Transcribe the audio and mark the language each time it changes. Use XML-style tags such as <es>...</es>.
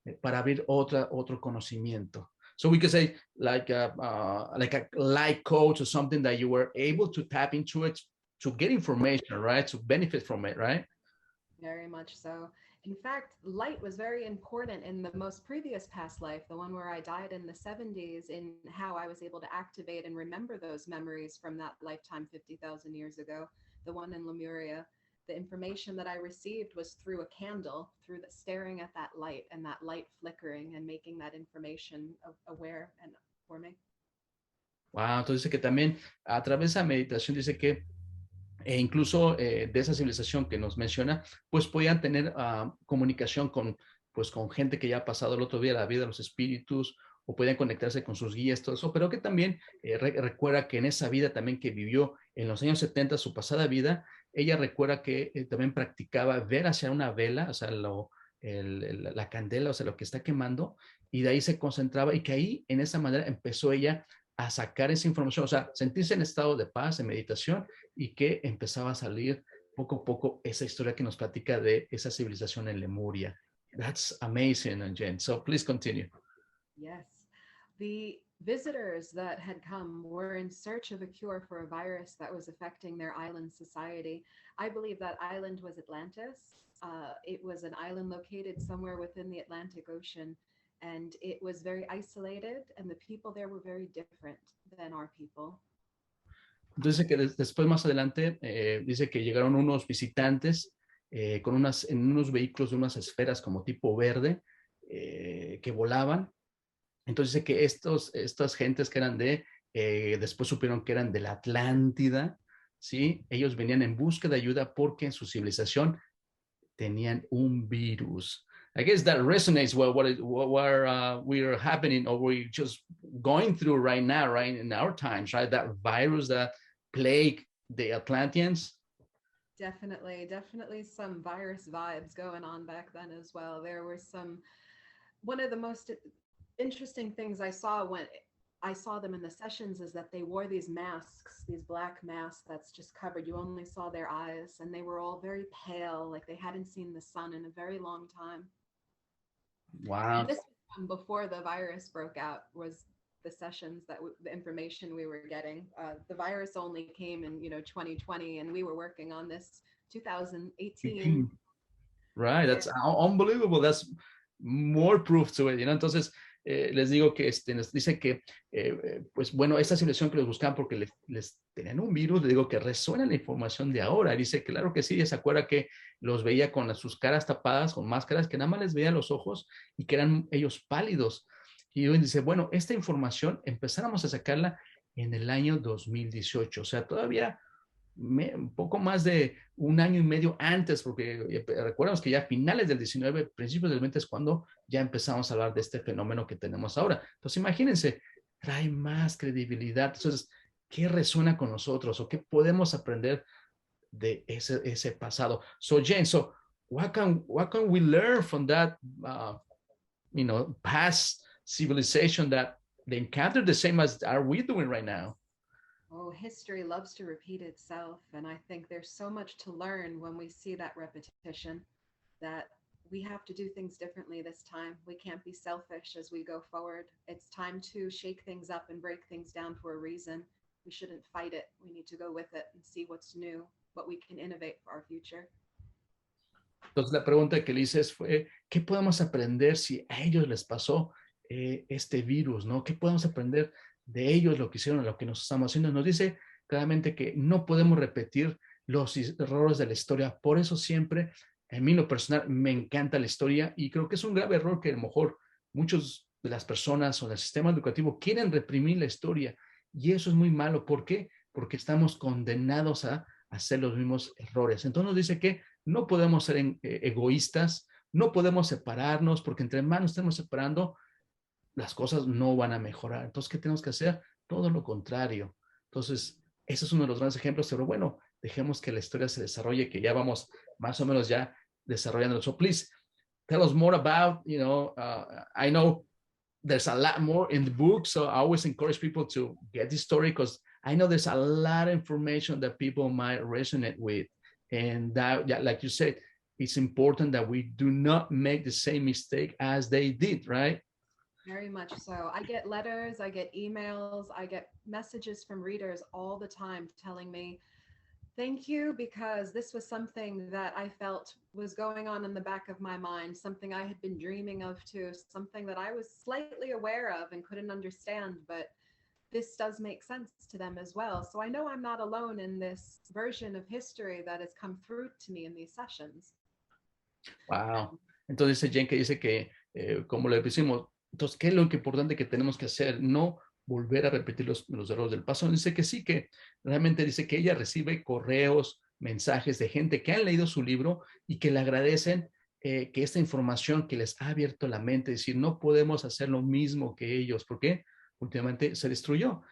<es>Para abrir otro conocimiento.</es> <en>So we could say like a light coach or something that you were able to tap into it to get information, right? To benefit from it, right? Very much so. In fact, light was very important in the most previous past life, the one where I died in the 70s, in how I was able to activate and remember those memories from that lifetime 50,000 years ago, the one in Lemuria. The information that I received was through a candle, staring at that light and that light flickering and making that information aware and for me.</en> <es>Wow, entonces dice que también a través de la meditación dice que incluso de esa civilización que nos menciona, pues podían tener comunicación con gente que ya ha pasado el otro día la vida de los espíritus o podían conectarse con sus guías, todo eso, pero que también recuerda que en esa vida también que vivió en los años 70, su pasada vida, ella recuerda que también practicaba ver hacia una vela, o sea, la candela, o sea, lo que está quemando, y de ahí se concentraba y que ahí, en esa manera, empezó ella a sacar esa información, o sea, sentirse en estado de paz, de meditación, y que empezaba a salir poco a poco esa historia que nos platica de esa civilización en Lemuria.</es> <en>That's amazing, Jen. So please continue. Yes. The visitors that had come were in search of a cure for a virus that was affecting their island society. I believe that island was Atlantis. It was an island located somewhere within the Atlantic Ocean, and it was very isolated, and the people there were very different than our people.</en> <es>Entonces, que después, más adelante, dice que llegaron unos visitantes en unos vehículos de unas esferas como tipo verde que volaban. Entonces dice que estas gentes que eran después supieron que eran de la Atlántida, ¿sí? Ellos venían en busca de ayuda porque en su civilización tenían un virus.</es> <en>I guess that resonates well what we're happening or we're just going through right now, right, in our times, right? That virus that plagued the Atlanteans. Definitely some virus vibes going on back then as well. There were one of the most interesting things I saw when I saw them in the sessions is that they wore these masks, these black masks that's just covered. You only saw their eyes, and they were all very pale, like they hadn't seen the sun in a very long time. Wow. And this was from before the virus broke out, was the sessions the information we were getting. The virus only came in 2020, and we were working on this 2018. Right, that's unbelievable. That's more proof to it,</en> <es>Entonces, les digo que nos dice que, pues bueno, esta situación que los buscaban porque les tenían un virus, le digo que resuena la información de ahora. Dice, claro que sí, se acuerda que los veía con sus caras tapadas, con máscaras, que nada más les veía los ojos y que eran ellos pálidos. Y dice, bueno, esta información empezáramos a sacarla en el año 2018, o sea, todavía un poco más de un año y medio antes, porque recordemos que ya a finales del 19, principios del 20 es cuando ya empezamos a hablar de este fenómeno que tenemos ahora. Entonces, imagínense, trae más credibilidad. Entonces, ¿qué resuena con nosotros o qué podemos aprender de ese pasado?</es> <en>So, Jenn, what can we learn from that, past civilization that they encountered the same as are we doing right now? Oh, history loves to repeat itself. And I think there's so much to learn when we see that repetition, that we have to do things differently this time. We can't be selfish as we go forward. It's time to shake things up and break things down for a reason. We shouldn't fight it. We need to go with it and see what's new, what we can innovate for our future.</en> <es>Entonces la pregunta que le hice fue, ¿qué podemos aprender si a ellos les pasó este virus, ¿no? ¿Qué podemos aprender de ellos, lo que hicieron, lo que nos estamos haciendo? Nos dice claramente que no podemos repetir los errores de la historia. Por eso siempre, en mí lo personal, me encanta la historia y creo que es un grave error que a lo mejor muchos de las personas o del sistema educativo quieren reprimir la historia y eso es muy malo. ¿Por qué? Porque estamos condenados a hacer los mismos errores. Entonces nos dice que no podemos ser egoístas, no podemos separarnos porque entre más nos estemos separando, las cosas no van a mejorar. Entonces, ¿qué tenemos que hacer? Todo lo contrario. Entonces, ese es uno de los grandes ejemplos, pero bueno, dejemos que la historia se desarrolle, que ya vamos más o menos ya desarrollando.</es> <en>So please, tell us more about, I know there's a lot more in the book, so I always encourage people to get the story because I know there's a lot of information that people might resonate with. And that, like you said, it's important that we do not make the same mistake as they did, right? Very much so. I get letters, I get emails, I get messages from readers all the time telling me, thank you, because this was something that I felt was going on in the back of my mind, something I had been dreaming of too, something that I was slightly aware of and couldn't understand, but this does make sense to them as well. So I know I'm not alone in this version of history that has come through to me in these sessions. Wow.</en> <es>Entonces Jenn que dice que, como le decimos, entonces, ¿qué es lo importante que tenemos que hacer? No volver a repetir los errores del pasado. Dice que sí, que realmente dice que ella recibe correos, mensajes de gente que han leído su libro y que le agradecen que esta información que les ha abierto la mente, es decir, no podemos hacer lo mismo que ellos, porque últimamente se destruyó.</es>